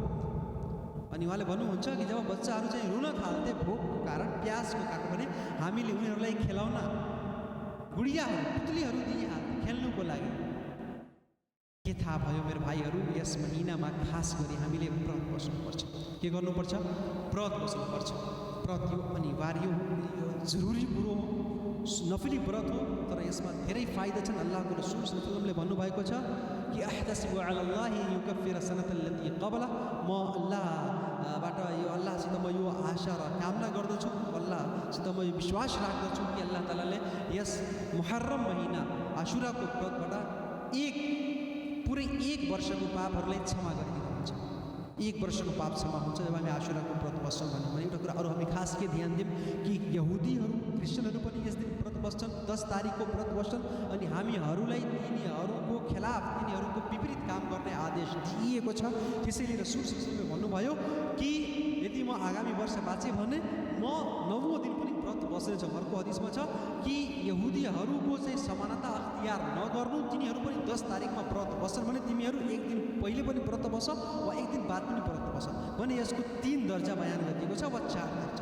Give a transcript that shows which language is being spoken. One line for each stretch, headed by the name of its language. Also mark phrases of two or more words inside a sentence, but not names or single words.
Nepali: अनि उहाँले भन्नुहुन्छ कि जब बच्चाहरू चाहिँ रुन थाल्थे भोकको कारण, प्यासको कारण भने हामीले उनीहरूलाई खेलाउना गुडियाहरू, पुतलीहरू दिइहाल्थे खेल्नुको लागि। के थाहा भयो मेरो भाइहरू, यस महिनामा खास गरी हामीले व्रत बस्नुपर्छ। के गर्नुपर्छ? व्रत बस्नुपर्छ। व्रत यो अनिवार्य हो, यो जरुरी कुरो हो, नफली व्रत हो, तर यसमा धेरै फाइदा छन्। अल्लाहको रसूल
Arabic: صلى الله عليه وسلمले
Nepali: भन्नुभएको छ कि
Arabic: أحتسب على الله يكفر السنة التي قبله,
Nepali: म अल्लाहबाट यो अल्लाहसित म यो आशा र कामना गर्दछु, अल्लाहसित म यो विश्वास राख्दछु कि अल्लाह तालाले यस मुहर्रम महिना आशुराको व्रतबाट पुरै एक वर्षको पापहरूलाई क्षमा गरिदिनुहुन्छ। एक वर्षको पाप क्षमा हुन्छ जब हामी आशुराको व्रत बस्छौँ भने। एउटा कुरा अरू हामी खास के ध्यान दिउँ कि यहुदीहरू, क्रिस्चियनहरू पनि यस दिन व्रत बस्छन्, 10 तारिकको व्रत बस्छन्, अनि हामीहरूलाई तिनीहरूको खिलाफ, तिनीहरूको विपरीत काम गर्ने आदेश दिइएको छ। त्यसैले रसूल
Arabic: صلى الله عليه وسلمले
Nepali: भन्नुभयो कि यदि म आगामी वर्ष बाँचेँ भने म 9औं दिन पनि व्रत बस्नेछु। अर्को हदिसमा छ कि यहुदीहरूको चाहिँ समानता अख्तियार नगर्नु, तिनीहरू पनि 10 तारिकमा व्रत बस्छन् भने तिमीहरू एक दिन पहिले पनि व्रत बस वा एक दिन बाद पनि व्रत बस भने यसको 3 दर्जा बयान गरिएको छ वा 4 दर्जा।